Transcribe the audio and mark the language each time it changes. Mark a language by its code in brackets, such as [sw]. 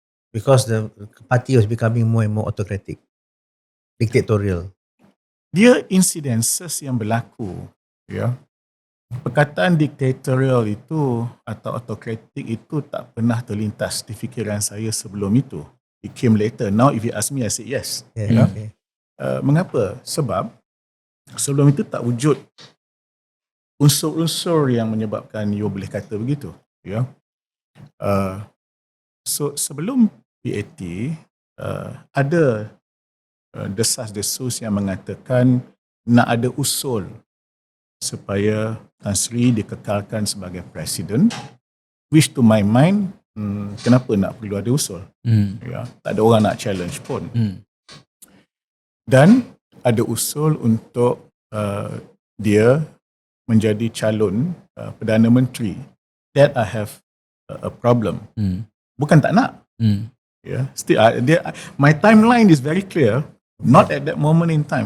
[en] Because the party was becoming more and more autocratic, dictatorial. [ms] Dia incidences yang berlaku, ya. Perkataan dictatorial itu atau autocratic itu tak pernah terlintas di fikiran saya sebelum itu. [en] It came later. Now if you ask me, I say yes. Yeah, okay. [ms] Mengapa? Sebab sebelum itu tak wujud unsur-unsur yang menyebabkan you boleh kata begitu. Ya. So sebelum PAT ada desas-desus yang mengatakan nak ada usul supaya Tan Sri dikekalkan sebagai presiden, [en] which to my mind, [ms] kenapa nak perlu ada usul? Ya, tak ada orang nak challenge pun. Dan ada usul untuk dia menjadi calon Perdana Menteri. [en] That I have a problem. Hmm. [ms] Bukan tak nak. Yeah. [en] Still, my timeline is very clear. Not at that moment in time.